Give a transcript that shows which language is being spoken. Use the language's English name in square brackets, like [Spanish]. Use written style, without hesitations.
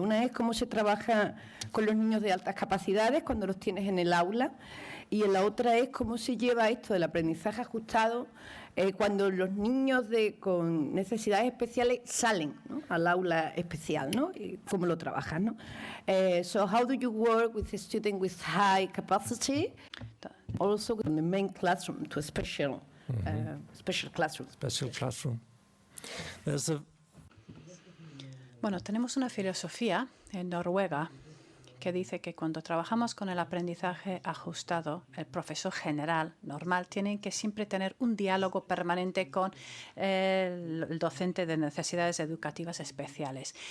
[Spanish] Una es cómo se trabaja con los niños de altas capacidades cuando los tienes en el aula, y la otra es cómo se lleva esto del aprendizaje ajustado cuando los niños con necesidades especiales salen, ¿no?, al aula especial, ¿no? Y cómo lo trabajas, ¿no? [English] So how do you work with a student with high capacity, also in the main classroom to a special classroom? Special classroom. [Spanish] Bueno, tenemos una filosofía en Noruega que dice que cuando trabajamos con el aprendizaje ajustado, el profesor general, normal, tiene que siempre tener un diálogo permanente con el docente de necesidades educativas especiales.